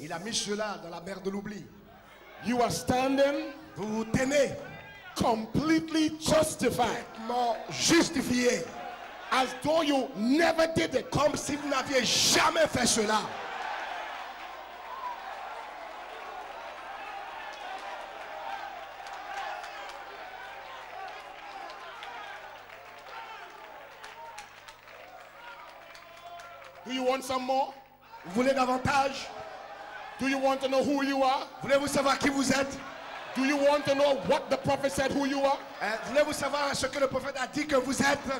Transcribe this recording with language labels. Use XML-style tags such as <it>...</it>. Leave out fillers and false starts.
<fr>Il a mis cela dans la mer de l'oubli.</fr> <en>You are standing</en> <fr>Vous vous tenez</fr> <en>completely justified,</en> <fr>complètement justifié,</fr> <en>as though you never did it.</en> <fr>comme si vous n'aviez jamais fait cela.</fr> <en>Do you want some more?</en> <fr>Vous voulez davantage?</fr> <en>Do you want to know who you are?</en> <fr>Voulez-vous savoir qui vous êtes?</fr> <en>Do you want to know what the prophet said who you are?</en> <fr>Voulez-vous savoir ce que le prophète a dit que vous êtes?</fr>